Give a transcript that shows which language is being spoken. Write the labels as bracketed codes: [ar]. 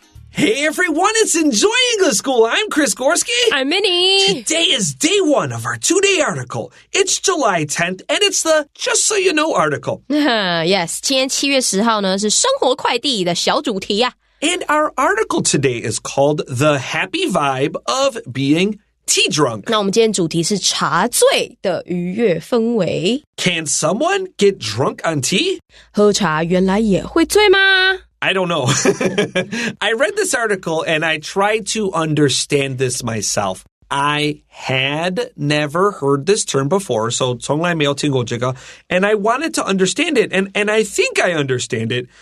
[en] Hey everyone, it's Enjoying the School. I'm Chris Gorski. I'm Minnie. Today is day 1 of our 2-day article. It's July 10th, and it's the Just So You Know article. [zh] Yes, 今天7月10号呢是生活快递的小主题啊。 [en] And our article today is called The Happy Vibe of Being Tea Drunk. [zh] 那我们今天主题是茶醉的愉悦氛围。 [en] Can someone get drunk on tea? [zh] 喝茶原来也会醉吗 [en] ？I don't know. I read this article and I tried to understand this myself. I had never heard this term before, so [zh] 从来没有听过这个, [en] and I wanted to understand it, and I think I understand it.